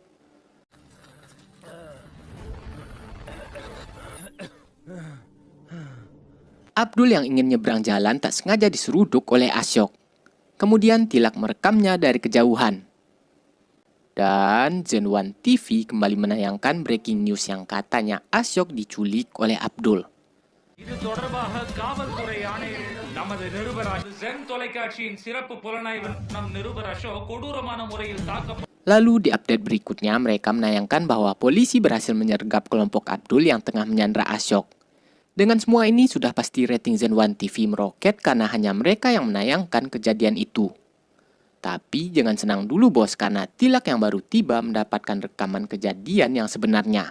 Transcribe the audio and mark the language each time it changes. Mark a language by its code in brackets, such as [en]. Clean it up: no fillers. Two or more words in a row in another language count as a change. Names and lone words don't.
[id] Abdul yang ingin nyebrang jalan tak sengaja diseruduk oleh Ashok. Kemudian Tilak merekamnya dari kejauhan. Dan Zen One TV kembali menayangkan [en] breaking news [id] yang katanya Ashok diculik oleh Abdul. [ta] இது தொடர்பாக காவல்துறை ஆணையர் நமது நிருபர் ஜென் தொலைக்காட்சியின் சிறப்பு புலனாய்வு நம் நிருபர் அசோக் கொடூரமான முறையில் தாக்கப்பட்டார். [id] Lalu di update berikutnya mereka menayangkan bahwa polisi berhasil menyergap kelompok Abdul yang tengah menyandra Ashok. Dengan semua ini sudah pasti rating Zen One TV meroket karena hanya mereka yang menayangkan kejadian itu. Tapi jangan senang dulu bos, karena Tilak yang baru tiba mendapatkan rekaman kejadian yang sebenarnya.